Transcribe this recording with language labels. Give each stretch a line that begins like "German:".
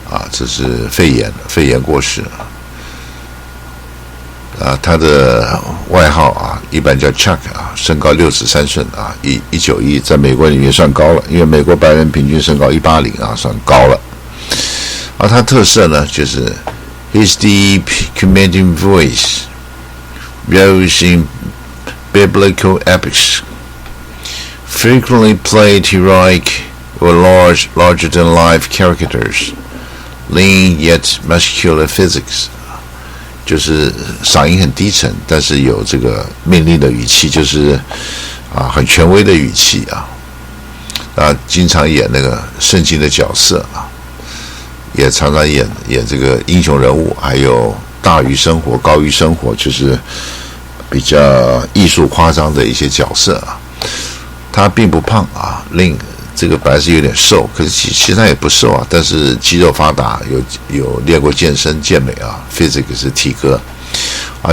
Chinese: 这是肺炎过世啊。他的外号啊，一般叫 Chuck 啊，身高63寸啊，191，在美国里面算高了，因为美国白人平均身高180啊，算高了。他特色呢，就是
English: his deep commanding voice rose in biblical epics, frequently played heroic or larger-than-life characters.Lean yet muscular physics，
Chinese: 就是嗓音很低沉，但是有这个命令的语气，就是很权威的语气啊。经常演那个圣经的角色啊，也常常演这个英雄人物，还有大于生活、高于生活，就是比较艺术夸张的一些角色啊。他并不胖啊，这个本来是有点瘦，可是其实他也不瘦啊，但是肌肉发达，有练过健身健美啊 ，physics 是体格啊。